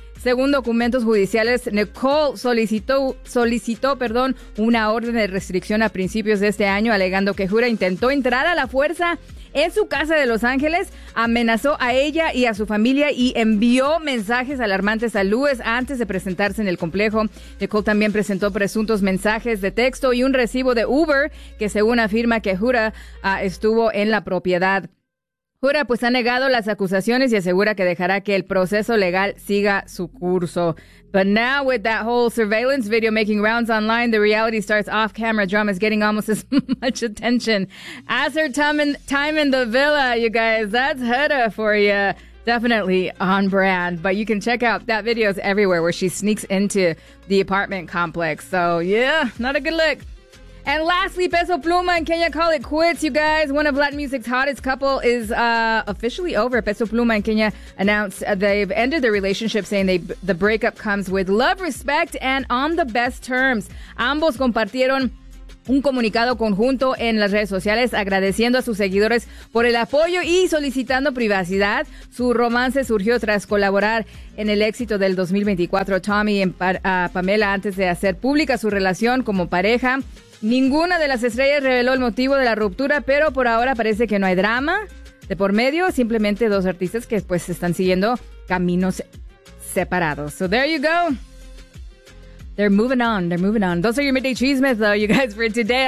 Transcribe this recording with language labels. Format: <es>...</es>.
<es>Según documentos judiciales, Nicole solicitó una orden de restricción a principios de este año, alegando que Hoda intentó entrar a la fuerza en su casa de Los Ángeles, amenazó a ella y a su familia y envió mensajes alarmantes a Lewis antes de presentarse en el complejo. Nicole también presentó presuntos mensajes de texto y un recibo de Uber que, según afirma, que Hoda estuvo en la propiedad. Hoda pues ha negado las acusaciones y asegura que dejará que el proceso legal siga su curso.</es> <en>But now with that whole surveillance video making rounds online, the reality star's off-camera drama is getting almost as much attention as her time in the villa, you guys. That's Hoda for you. Definitely on brand. But you can check out that video is everywhere where she sneaks into the apartment complex. So yeah, not a good look. And lastly, Peso Pluma and Kenya Call It Quits, you guys. One of Latin music's hottest couple is officially over. Peso Pluma and Kenya announced they've ended their relationship, saying the breakup comes with love, respect, and on the best terms.</en> <es>Ambos compartieron un comunicado conjunto en las redes sociales agradeciendo a sus seguidores por el apoyo y solicitando privacidad. Su romance surgió tras colaborar en el éxito del 2024 Tommy y Pamela antes de hacer pública su relación como pareja. Ninguna de las estrellas reveló el motivo de la ruptura, pero por ahora parece que no hay drama de por medio, simplemente dos artistas que pues están siguiendo caminos separados.</es> <en>So there you go. They're moving on. Those are your Midday Chismes, though, you guys, for today.</en>